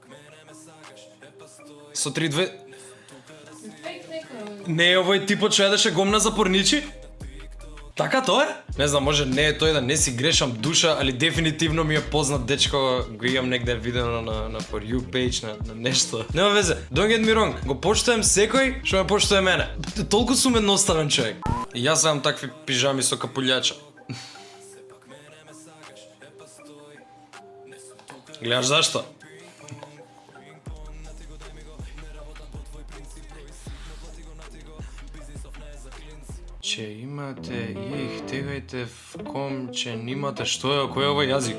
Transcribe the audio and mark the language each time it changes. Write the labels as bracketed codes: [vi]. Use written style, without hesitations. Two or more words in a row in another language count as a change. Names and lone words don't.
[mk] Со 3-2... Не е овој типот што јадеше гомна за порничи? Така тоа е? Не знам, може не е тој да не си грешам душа, али дефинитивно ми е познат дечко, го имам негде видено на For You page, на нешто. Нема везе, [en] don't get me wrong, [mk] го почитувам секој што ме почитува мене. Толку сум едноставен човек. И јас имам такви пижами со капулјача. Гледаш зашто? [bg] Че имате, их тегајте в ком, че немате, [mk] што е, кој е овој јазик?